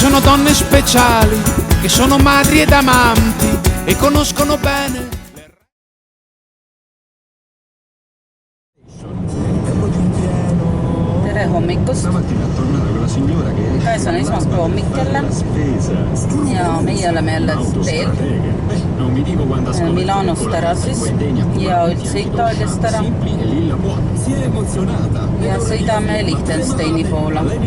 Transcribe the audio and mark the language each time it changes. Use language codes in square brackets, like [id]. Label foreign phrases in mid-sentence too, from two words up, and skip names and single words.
[it] donne speciali che sono madri ed amanti e conoscono bene. [et] Tere hommikust! Käes on esmaspäeva hommik jälle ja meie oleme jälle teel Milanost ära siis ja üldse Itaaliast ära ja sõidame Liechtensteini poole.